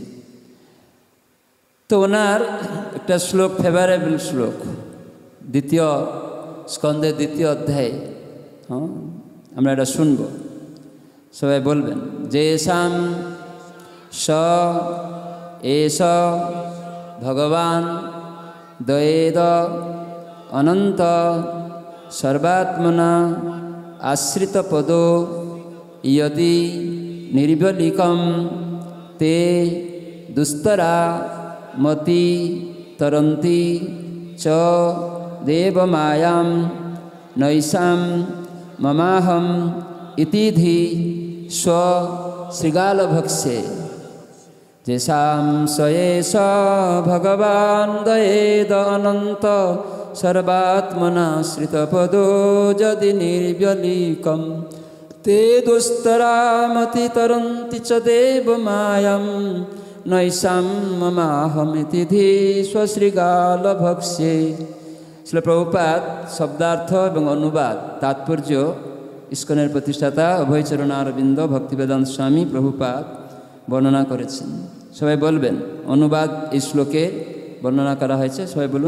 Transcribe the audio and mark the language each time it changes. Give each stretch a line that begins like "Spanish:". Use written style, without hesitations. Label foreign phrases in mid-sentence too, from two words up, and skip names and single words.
Bangla: তো ওনার একটা শ্লোক, ফেভারেবল শ্লোক, 2 স্কন্ধের 2 অধ্যায়, আমরা এটা শুনব, সবাই বলবেন।
Sanskrit: যেষাম স এষ ভগবান দ্বৈত অনন্ত সর্বাত্মনা আশ্রিত পদো ইয়দি নির্বলিকম তে দুস্তরা মতি তরন্তি চ দেবমায়াম নৈষাম মমাহম ইতিধি স্ব শৃগালভক্ষ্যে যেষাম সয়েষ ভগবান দয়েদ অনন্ত সর্বাত্মনা শ্রিতপদো যদি নির্ব্যলিকম তে দুস্তরামতি তরন্তি চ দেবমায়াম নৈষাম মমাহমিতি ধি স্বশৃগালভক্ষ্যে।
Bangla: শ্রীল প্রভুপাদ শব্দার্থ এবং অনুবাদ তাৎপর্য ইস্কনের প্রতিষ্ঠাতা অভয়চরণারবিন্দ ভক্তিবেদান্ত স্বামী প্রভুপাদ বর্ণনা করেছেন। সবাই বলবেন, অনুবাদ এই শ্লোকে বর্ণনা করা হয়েছে, সবাই বলুন।